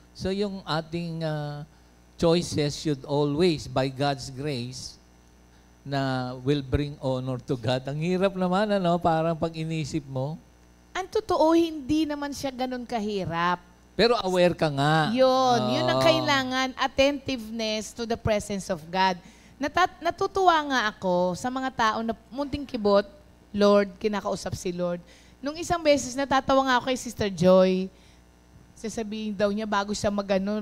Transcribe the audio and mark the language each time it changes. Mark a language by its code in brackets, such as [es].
[en] So [tl] yung ating [en] choices should always, by God's grace, na will bring honor to God. [tl] Ang hirap naman, parang pag inisip mo. Ang totoo, hindi naman siya ganun kahirap. Pero aware ka nga. Yun ang Oo. kailangan, [en] attentiveness to the presence of God. [tl] Natutuwa nga ako sa mga tao na munting kibot, Lord, kinakausap si Lord. Nung isang beses, natatawa nga ako kay Sister Joy. Sasabihin daw niya bago siya mag-anon.